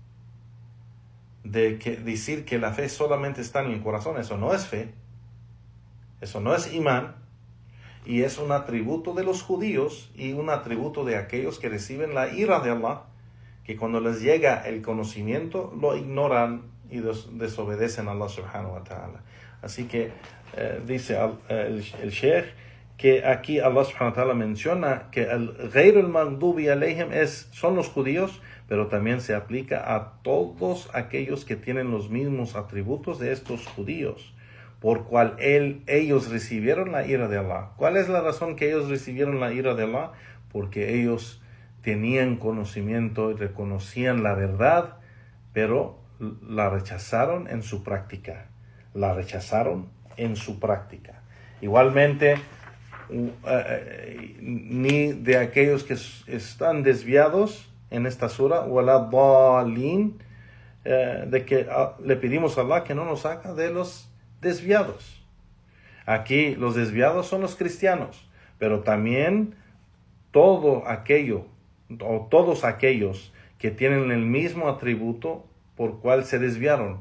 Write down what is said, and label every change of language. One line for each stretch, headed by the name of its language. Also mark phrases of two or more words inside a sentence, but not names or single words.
Spanish: Decir que la fe solamente está en mi corazón, eso no es fe. Eso no es imán. Y es un atributo de los judíos y un atributo de aquellos que reciben la ira de Allah, que cuando les llega el conocimiento lo ignoran y desobedecen a Allah
Arabic: سبحانه وتعالى.
Spanish: Así que dice el Sheikh que aquí Allah
Arabic: سبحانه وتعالى
Spanish: menciona que el
Arabic: غَيْرُ الْمَغْضُوبِ عَلَيْهِمْ
Spanish: son los judíos, pero también se aplica a todos aquellos que tienen los mismos atributos de estos judíos, por cual ellos recibieron la ira de Allah. ¿Cuál es la razón que ellos recibieron la ira de Allah? Porque ellos tenían conocimiento y reconocían la verdad, pero la rechazaron en su práctica. Igualmente, ni de aquellos que están desviados en esta sura,
Arabic: ولا الضالين,
Spanish: de que le pedimos a Allah que no nos haga de los desviados. Aquí los desviados son los cristianos, pero también todos aquellos que tienen el mismo atributo por cual se desviaron.